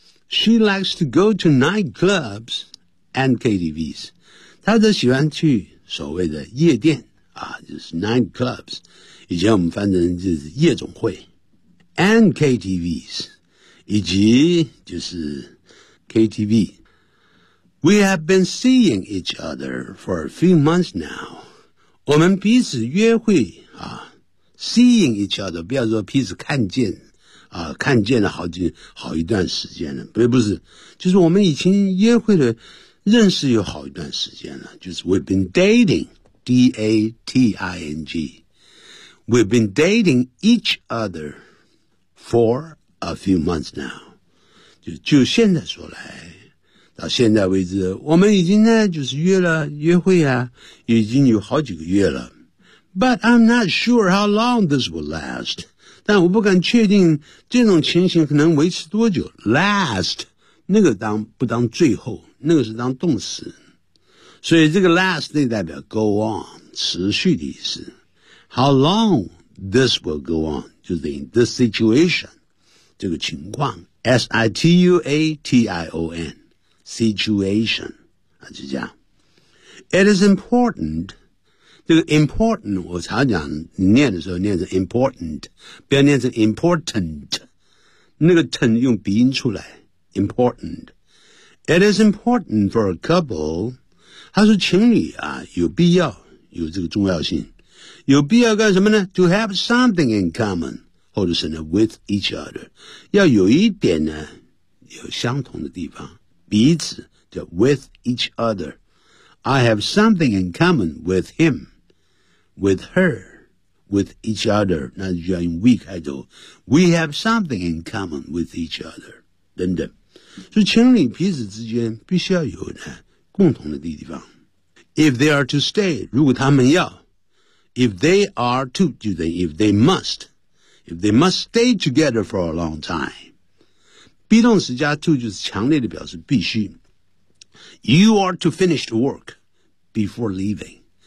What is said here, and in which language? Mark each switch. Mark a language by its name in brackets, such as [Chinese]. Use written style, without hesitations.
[English] She likes to go to nightclubs and KTVs. [Chinese] 她则喜欢去所谓的夜店啊就是 nightclubs. 以前我们翻成就是夜总会。 [English] And KTVs. [Chinese] 以及就是 KTV [English] We have been seeing each other for a few months now [Chinese] 我们彼此约会啊 [English] Seeing each other [Chinese] 不要说彼此看见啊，看见了好一段时间了不是就是我们已经约会了认识有好一段时间了就是 [English] We've been dating D-A-T-I-N-G We've been dating each other forA few months now. [Chinese] 就现在说来到现在为止我们已经呢就是约会啊已经有好几个月了。 [English] But I'm not sure how long this will last. [Chinese] 但我不敢确定这种情形可能维持多久。 [English] Last, [Chinese] 那个当不当最后那个是当动词。所以这个 last 那代表 [English] go on, [Chinese] 持续的意思。 [English] How long this will go on, [Chinese] 就是 [English] in this situation. [Chinese] 这个情况 S-I-T-U-A-T-I-O-N Situation 就这样 [English] It is important [Chinese] 这个 important 我常讲念的时候念成 important 不要念成 important 那个 t 用鼻音出来 important [English] It is important for a couple [Chinese] 他说情侣啊有必要有这个重要性有必要干什么呢 [English] To have something in commonhold the center with each other. [Chinese] 要有一点呢有相同的地方。彼此叫 [English] with each other. I have something in common with him, with her, with each other. [Chinese] 那就要用 we 开头。 [English] We have something in common with each other. [Chinese] 等等。所以情侣彼此之间必须要有呢共同的地方。 [English] If they are to stay, [Chinese] 如果他们要。 [English] If they are to, [Chinese] 就等于 [English] if they must,If they must stay together for a long time. [Chinese] Be 动词加 to 就是强烈的表示必须。 [English] You are to finish the work before leaving.